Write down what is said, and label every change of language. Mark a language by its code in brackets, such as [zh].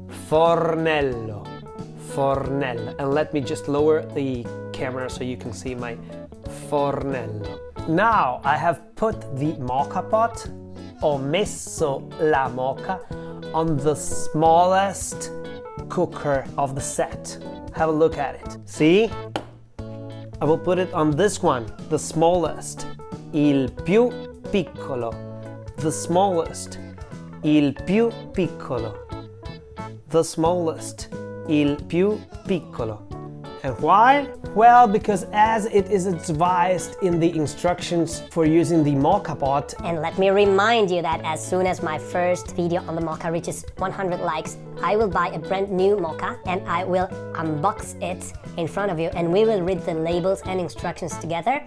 [en] Fornello. Fornello. And let me just lower the camera so you can see my fornello. Now I have put the Moka pot, [it] ho messo la Moka [en] on the smallest cooker of the set. Have a look at it. See? I will put it on this one, the smallest, [it] il più piccolo. [en] the smallest, [it] il più piccolo. [en] The smallest, [it] il più piccolo. [en] And why? Well, because as it is advised in the instructions for using the Moka pot. And let me remind you that as soon as my first video on the Moka reaches 100 likes, I will buy a brand new Moka and I will unbox it in front of you and we will read the labels and instructions together.